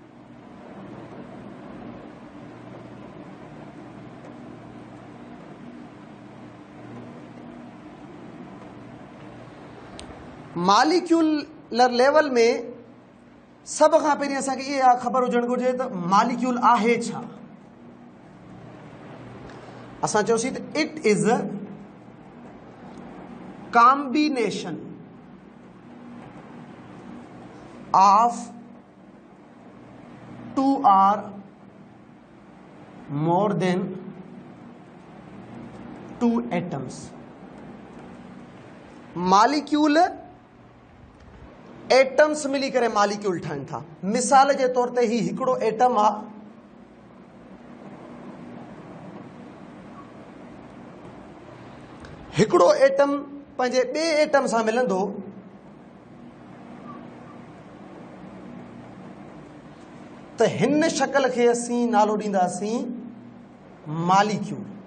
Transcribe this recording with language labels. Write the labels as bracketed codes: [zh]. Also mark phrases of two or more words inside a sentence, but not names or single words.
[en] molecular level [sd] में सब खां पहिरीं असांखे इहा ख़बर हुजणु घुरिजे त मॉलिक्यूल आहे छा। असां चयोसीं त [en] it is a combination of 2 or more than 2 atoms. [sd] मॉलिक्यूल एटम्स मिली करे मॉलिक्यूल ठाहिनि था। मिसाल जे तौर ते ही हिकिड़ो एटम आहे। हिकिड़ो एटम पंहिंजे ॿिए एटम सां मिलंदो त त हिन शक्ल खे असीं नालो ॾींदासीं मालिक्यूल।